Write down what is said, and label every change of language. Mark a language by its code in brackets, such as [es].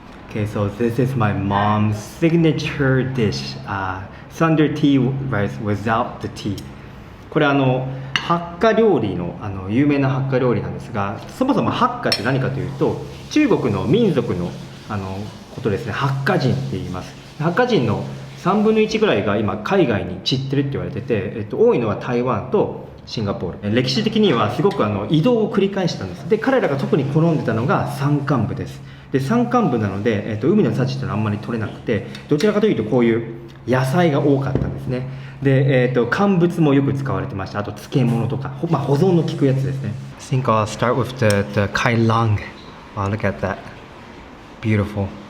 [en] Okay, so this is my mom's signature dish, thunder tea rice without the tea. [ja] これハッカ料理の有名なハッカ料理なんですが、そもそもハッカって何かというと、中国の民族のことですね。ハッカ人って言います。ハッカ人の3分の1ぐらいが今海外に散ってるって言われてて、多いのは台湾とシンガポール。歴史的にはすごく移動を繰り返したんです。で、彼らが特に好んでたのが山間部です。で、山間部なので、海の幸ってのはあんまり取れなくて、どちらかというとこういう野菜が多かったんですね。で、乾物もよく使われてました。あと漬物とか、保存の効くやつですね。 [en] I think I'll start with the kai lang. Wow, look at that. Beautiful.